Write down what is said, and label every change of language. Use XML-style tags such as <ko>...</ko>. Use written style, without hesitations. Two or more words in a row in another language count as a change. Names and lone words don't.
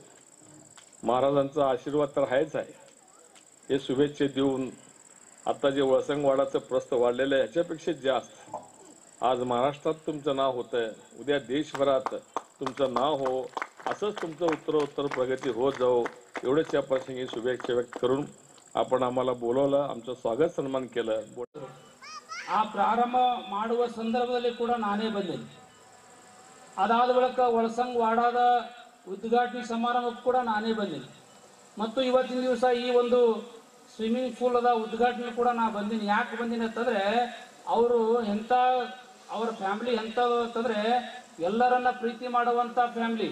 <mr>महाराजांचा आशीर्वाद तर आहेच आहे, हे शुभेच्छा देऊन आता जे वळसंगवाडाचं प्रस्थ वाढलेलं आहे ह्याच्यापेक्षा जास्त आज महाराष्ट्रात तुमचं नाव होतंय, उद्या देशभरात तुमचं नाव हो, असंच तुमचं उत्तरोत्तर प्रगती होत जाओ, एवढंच या प्रसंगी शुभेच्छा व्यक्त करून आपण आम्हाला बोलवलं, आमचं स्वागत सन्मान केलं।</mr> <kn>ಆ ಪ್ರಾರಂಭ ಮಾಡುವ ಸಂದರ್ಭದಲ್ಲಿ ಕೂಡ ನಾನೇ ಬಂದೆ। ಅದಾದ ಬಳಿಕ ಒಳಸಂಗವಾಡದ ಉದ್ಘಾಟನೆ ಸಮಾರಂಭಕ್ಕೆ ಕೂಡ ನಾನೇ ಬಂದೆ ಮತ್ತು ಇವತ್ತಿನ ದಿವಸ ಈ ಒಂದು</kn> <en>swimming pool</en> <kn>ಅದ ಉದ್ಘಾಟನೆ ಕೂಡ ನಾ ಬಂದಿನಿ। ಯಾಕೆ ಬಂದಿನಿ ಅಂತಂದ್ರೆ ಅವರು ಎಂತ ಅವರ ಫ್ಯಾಮಿಲಿ ಎಂತ ಅಂತಂದ್ರೆ ಎಲ್ಲರನ್ನ ಪ್ರೀತಿ ಮಾಡುವಂತ ಫ್ಯಾಮಿಲಿ।</kn>